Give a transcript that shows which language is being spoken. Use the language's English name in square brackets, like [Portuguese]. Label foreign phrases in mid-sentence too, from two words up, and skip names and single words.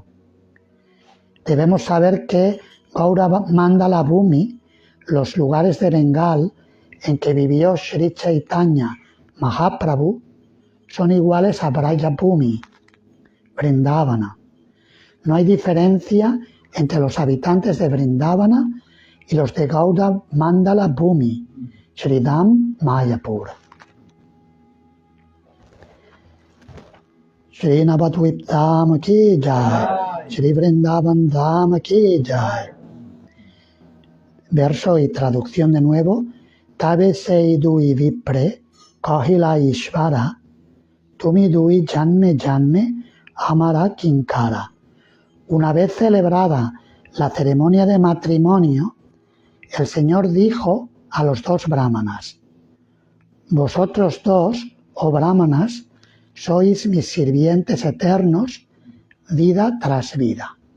[Spanish] Debemos saber que Gaura Mandala Bhumi, los lugares de Bengal en que vivió Sri Chaitanya Mahaprabhu, son iguales a Braja Bhumi, Vrindavana. No hay diferencia entre los habitantes de Vrindavana y los de Gaura Mandala Bhumi, Sridham Mayapur. [Hindi] श्री नवद्वीप धाम की जय, श्री वृन्दावन धाम की जय. [Spanish] Verso y traducción de nuevo. [Bangla] তবে সেই দুই বিপ্রে, কহিলা ঈশ্বর, তুমি দুই জন্মে জন্মে, আমার কিঙ্কর. [Spanish] Una vez celebrada la ceremonia de matrimonio, el Señor dijo a los dos brahmanas: vosotros dos, oh brahmanas, sois mis sirvientes eternos, vida tras vida.